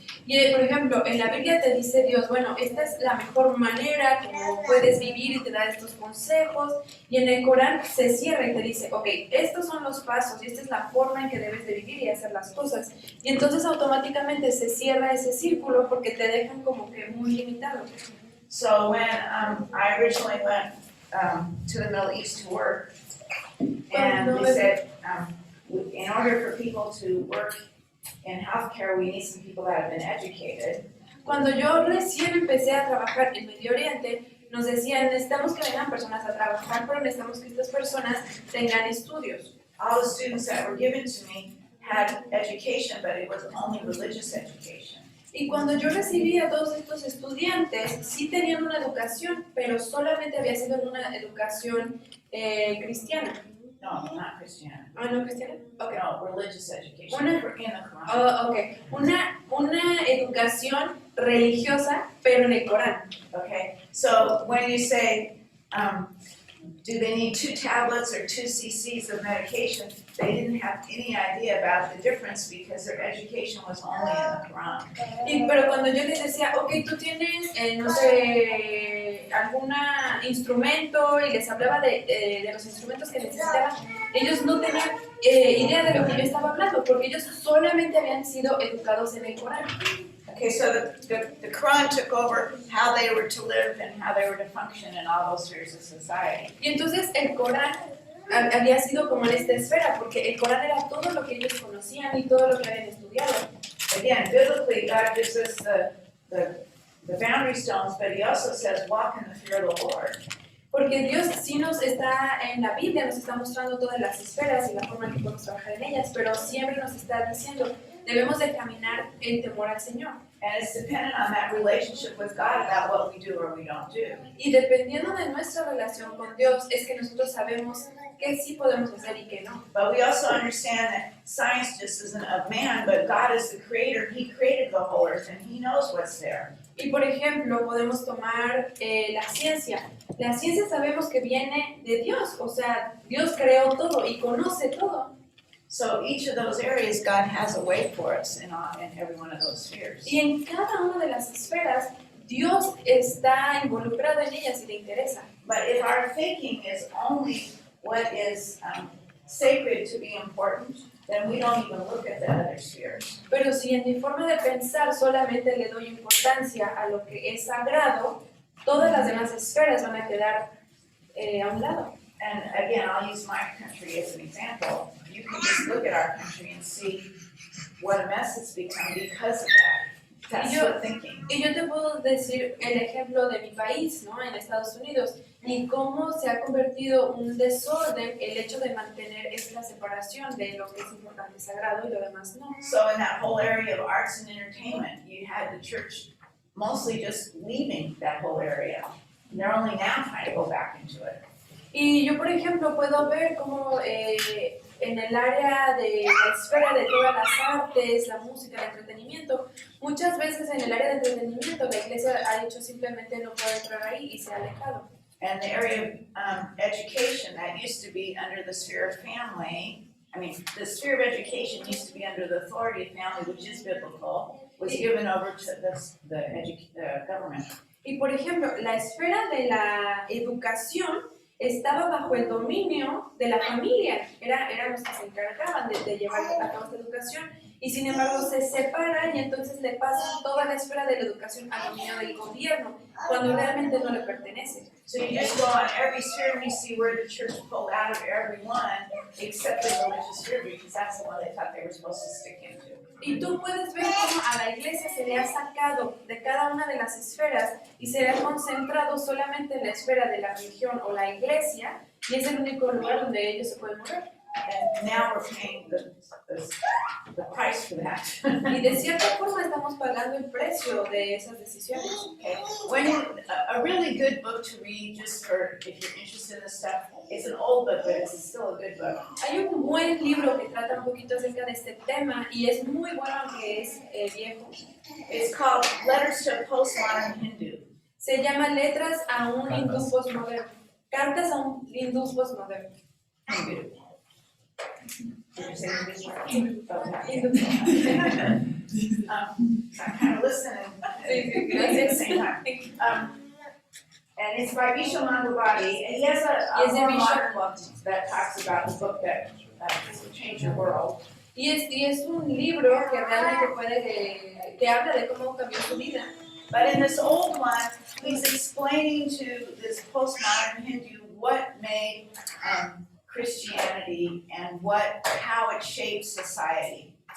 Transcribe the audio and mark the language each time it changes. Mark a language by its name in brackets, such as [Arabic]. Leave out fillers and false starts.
[Spanish] Y por ejemplo, en la Biblia te dice Dios, bueno, esta es la mejor manera como puedes vivir y te da estos consejos. Y en el Corán se cierra y te dice, ok, estos son los pasos y esta es la forma en que debes de vivir y hacer las cosas. Y entonces automáticamente se cierra ese círculo porque te dejan como que muy limitado. [English] So when I originally went to the Middle East to work, and they said in order for people to work in healthcare, we need some people that have been educated. [Spanish] Cuando yo recién empecé a trabajar en Medio Oriente, nos decían, necesitamos que vengan personas a trabajar, pero necesitamos que estas personas tengan estudios. [English] All the students that were given to me had education, but it was only religious education. [Spanish] Y cuando yo recibí a todos estos estudiantes, sí tenían una educación, pero solamente había sido una educación cristiana. [English] No, not Christianity. [Spanish] ¿Ah, no cristiana? Okay. [English] No, religious education. [Spanish] Una- [English] In the Quran. Oh, okay. [Spanish] Una educación religiosa, pero en el Corán. [English] Okay, so when you say, do they need 2 tablets or 2 cc's of medication, they didn't have any idea about the difference because their education was only in the Quran. [Spanish] Pero cuando yo les decía, ok, tú tienes, no sé, algún instrumento y les hablaba de los instrumentos que necesitaban, ellos no tenían idea de lo que yo estaba hablando porque ellos solamente habían sido educados en el Corán. [English] Okay, so the Quran took over how they were to live and how they were to function in all those spheres of society. [Spanish] Y entonces el Corán había sido como en esta esfera, porque el Corán era todo lo que ellos conocían y todo lo que habían estudiado. [English] Again, biblically, God gives us the boundary stones, but He also says, walk in the fear of the Lord. [Spanish] Porque Dios sí nos está, en la Biblia nos está mostrando todas las esferas y la forma en que podemos trabajar en ellas, pero siempre nos está diciendo, debemos de caminar en temor al Señor. [English] And it's dependent on that relationship with God about what we do or we don't do. [Spanish] Y dependiendo de nuestra relación con Dios, es que nosotros sabemos qué sí podemos hacer y qué no. [English] But we also understand that science just isn't of man, but God is the creator. He created the whole earth and He knows what's there. [Spanish] Y por ejemplo, podemos tomar la ciencia. La ciencia sabemos que viene de Dios, o sea, Dios creó todo y conoce todo. [English] So each of those areas, God has a way for us in every one of those spheres. [Spanish] Y en cada una de las esferas, Dios está involucrado en ellas y le interesa. [English] But if our thinking is only what is sacred to be important, then we don't even look at the other spheres. [Spanish] Pero si en mi forma de pensar solamente le doy importancia a lo que es sagrado, todas las demás esferas van a quedar a un lado. [English] And again, I'll use my country as an example. You can just look at our country and see what a mess it's become because of that. That's the thinking. [Spanish] Y yo te puedo decir el ejemplo de mi país, ¿no? En Estados Unidos, y cómo se ha convertido un desorden el hecho de mantener esta separación de lo que es importante, sagrado y lo demás no. [English] So in that whole area of arts and entertainment, you had the church mostly just leaving that whole area. And they're only now trying to go back into it. [Spanish] Y yo, por ejemplo, puedo ver cómo en el área de la esfera de todas las artes, la música, el entretenimiento, muchas veces en el área de entretenimiento la iglesia ha dicho simplemente no puedo entrar ahí y se ha alejado. [English] And the area of education that used to be under the sphere of family I mean, the sphere of education used to be under the authority of family, which is biblical, was given over to the government. [Spanish] Y por ejemplo, la esfera de la educación estaba bajo el dominio de la familia, eran los que se encargaban de llevar a cabo esta educación, y sin embargo se separan y entonces le pasan toda la esfera de la educación al dominio del gobierno, cuando realmente no le pertenece. [English] So you just go on every sphere and you see where the church pulled out of every one, except the religious sphere, because that's the one they thought they were supposed to stick into. [Spanish] Y tú puedes ver cómo a la iglesia se le ha sacado de cada una de las esferas y se le ha concentrado solamente en la esfera de la religión o la iglesia, y es el único lugar donde ellos se pueden mover. [English] And now we're paying the price for that. [Spanish] Y de cierta forma estamos pagando el precio de esas decisiones. [English] Okay. A really good book to read, just for if you're interested in this stuff, it's an old book, but it's still a good book. [Spanish] Hay un buen libro que trata un poquito acerca de este tema y es muy bueno aunque es viejo. [English] It's called Letters to a Postmodern Hindu. [Spanish] Se llama Letras a un hindú postmoderno. Cartas a un hindú postmoderno. [English] Hindu. Did you say Hindu? [Spanish] Hindú. [English] So I'm kind of listening at the same time. And it's by Vishal Mangalwadi, and he has a more modern book that talks about the book that will change your world. [Spanish] Y es un libro que realmente que habla de cómo cambió su vida. [English] But in this old one, he's explaining to this postmodern Hindu what made Christianity and how it shapes society.